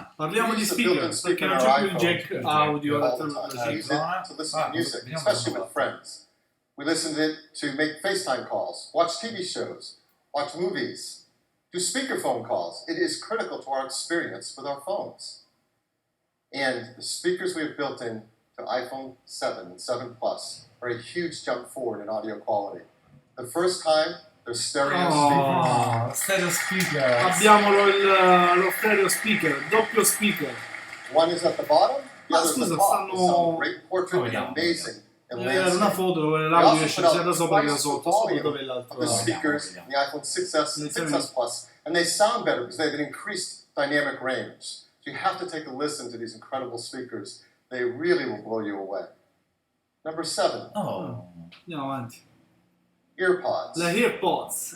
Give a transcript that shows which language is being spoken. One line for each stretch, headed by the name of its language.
Italian: Parliamo di speaker, perché non c'è più il jack audio.
English: to listen to music, especially with friends. We listen to it to make FaceTime calls, watch TV shows, watch movies, do speakerphone calls. It is critical to our experience with our phones. And the speakers we have built in to iPhone 7 and 7 Plus are a huge jump forward in audio quality. The first time, they're stereo speakers. Stereo speaker.
Italian: Abbiamo lo stereo speaker, doppio speaker.
English: One is at the bottom, the other is at the top. It's a great portrait and amazing.
Italian: Una foto dove l'audio esce sia da sopra che da sotto, sopra dove l'altro.
English: The speakers in the iPhone 6S and 6S Plus, and they sound better because they have an increased dynamic range. So you have to take a listen to these incredible speakers. They really will blow you away. Number 7.
Italian: Andiamo avanti.
English: EarPods.
Italian: Le AirPods.